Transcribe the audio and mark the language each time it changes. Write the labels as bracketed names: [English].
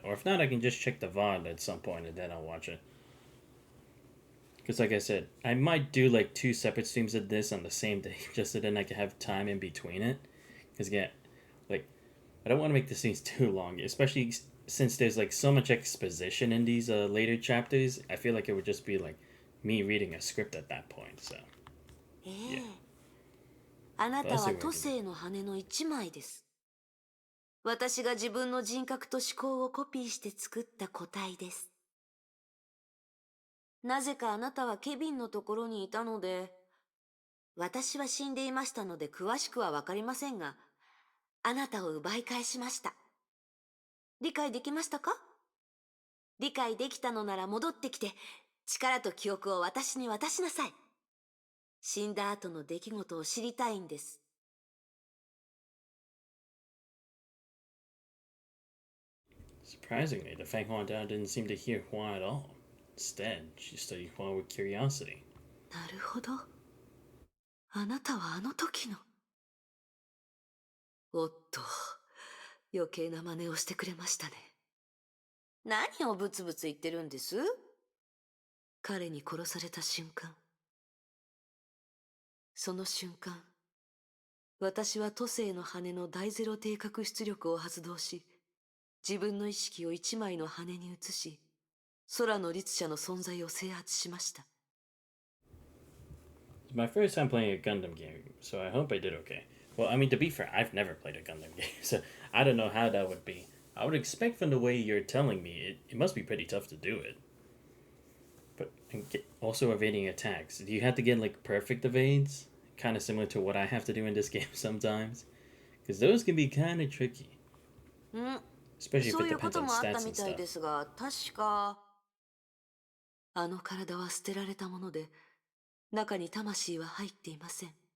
[English] Or if not, I can just check the VOD at some point and then I'll watch it. Because like I said, I might do like 2 separate streams of this on the same day, just so then I can have time in between it. Because yeah, like, I don't want to make the scenes too long, especially since there's like so much exposition in these later chapters. I feel like it would just be like me reading a script at that point, so. [Japanese] ええ。あなたは都政の羽の一枚です。私が自分の人格と思考をコピーして作った個体です。なぜかあなたはケビンのところにいたので、私は死んでいましたので詳しくはわかりませんが、あなたを奪い返しました。理解できましたか？理解できたのなら戻ってきて、力と記憶を私に渡しなさい。死んだ後の出来事を知りたいんです。 [English] Surprisingly, the Feng Huang Dao didn't seem to hear Hua at all. Instead, she studied Hua with curiosity. [Japanese] なるほど。あなたはあの時の。おっと、余計な真似をしてくれましたね。何をブツブツ言ってるんです？彼に殺された瞬間。その瞬間、私は都政の羽の大ゼロ低角出力を発動し、自分の意識を一枚の羽に移し、空の律者の存在を制圧しました。 [English] It's my first time playing a Gundam game, so I hope I did okay. Well, I mean, to be fair, I've never played a Gundam game, so I don't know how that would be. I would expect from the way you're telling me, it must be pretty tough to do it. But also evading attacks. Do you have to get like perfect evades? Kind of similar to what I have to do in this game sometimes. Because those can be kind of tricky. Especially if it depends on stats and stuff. [Japanese] ですが、確かあの体は捨てられたもので、中に魂は入っていません。